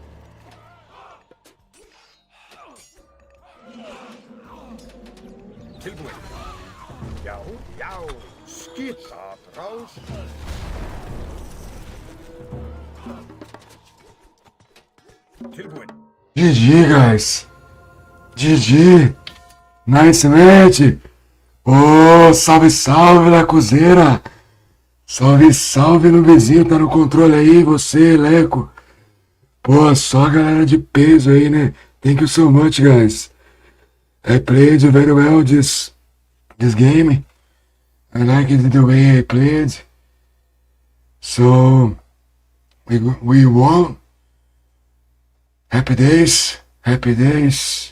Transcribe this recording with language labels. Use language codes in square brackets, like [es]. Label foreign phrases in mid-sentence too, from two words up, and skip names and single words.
[en] Tilbúin. Já, já. Skipatrás. Tilbúin. GG, guys. GG. Nice match. [pt] Oh, salve, salve, Lacuzeira. Salve, salve, Nubezinho. Tá no controle aí, você, Leco. Pô, só a galera de peso aí, né? [en] Thank you so much, guys. I played very well this game. I liked the way I played. So, we won. Happy days, happy days.